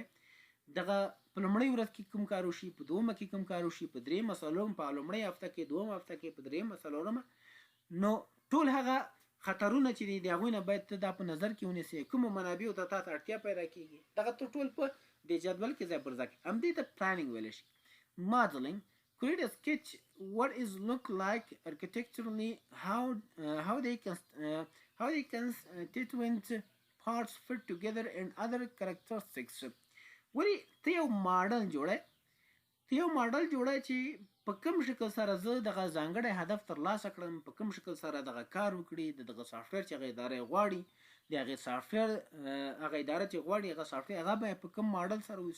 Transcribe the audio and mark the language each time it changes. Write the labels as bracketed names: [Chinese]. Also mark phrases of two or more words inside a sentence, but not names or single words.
[Pashto] دغه په لومړۍ ورځ کې کوم کار وشي، په دویمه کې کوم کار وشي، په درېیمه څلورمه، په لومړۍ هفته کې، دویمه هفته کې، په درېیمه څلورمه. نو ټول هغه خطرونه چې دي د هغوی نه باید ته دا په نظر کې ونیسې، کومو منابعو ته تا ته اړتیا پیدا کېږي، دغه ته ټول په د جدول کې ځای پر ځای کړي. همدې ته پلانینګ ویلی شي. [English] Modeling: create a sketch what is look like architecturally, how they constituent parts fit together and other characteristics. [Pashto] ولی ته یو ماډل جوړی چې په کوم شکل سره زه دغه ځانګړی هدف ترلاسه کړم، په کوم شکل سره دغه کار وکړي، دغه سافټویر چې هغه اداره غواړي، د هغې سافټویر هغه اداره چې غواړي هغه سافټویر هغه به په کوم ماډل سره وشي.